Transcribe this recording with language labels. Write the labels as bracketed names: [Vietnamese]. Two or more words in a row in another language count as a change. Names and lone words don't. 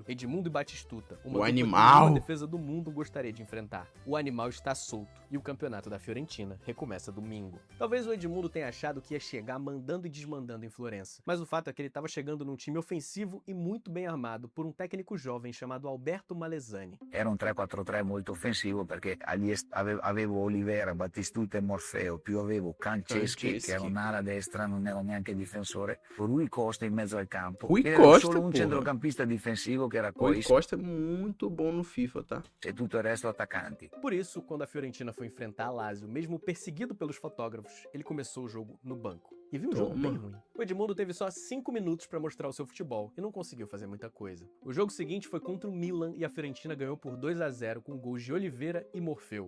[Portuguese] Edmundo e Batistuta, uma dupla que nenhuma defesa do mundo gostaria de enfrentar. O animal está solto e o Campeonato da Fiorentina recomeça domingo. Talvez o Edmundo tenha achado que ia chegar mandando e desmandando em Florença, mas o fato é que ele estava chegando num time ofensivo e muito bem armado por um técnico jovem chamado Alberto Malesani. [Italian] Era un 3-4-3 molto offensivo perché avevo Olivera, Battistuta e Morfeo, più avevo Canceschi che era un'ala destra, non ero neanche difensore, Rui Costa in mezzo al campo. Rui Era Costa, solo un [Portuguese] porra. [Italian] centrocampista difensivo che era Rui questo [Portuguese] Costa é muito bom no FIFA, tá? [Italian] e tutto il resto attaccanti. [Portuguese] Por isso, quando a Fiorentina foi enfrentar a Lazio, mesmo perseguido pelos fotógrafos, ele começou o jogo no banco. E viu um jogo bem ruim. O Edmundo teve só 5 minutos para mostrar o seu futebol e não conseguiu fazer muita coisa. O jogo seguinte foi contra o Milan e a Fiorentina ganhou por 2-0 com gols de Oliveira e Morfeu.